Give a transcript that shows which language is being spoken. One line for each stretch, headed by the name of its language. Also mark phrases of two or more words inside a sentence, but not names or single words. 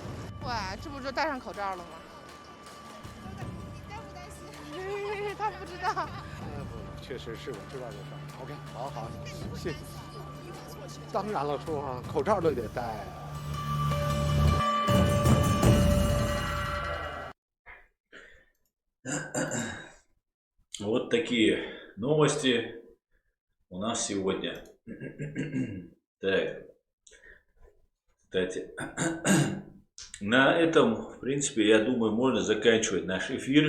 Chinese: 哇，这不就戴上口罩了吗？你担不担心？他不知道。确实是我知道这事儿。OK， 好好，谢谢。当然了，说啊，口罩都得戴。
Russian: Вот такие новости у нас сегодня. Так, кстати, на этом, в принципе, я думаю, можно заканчивать наш эфир.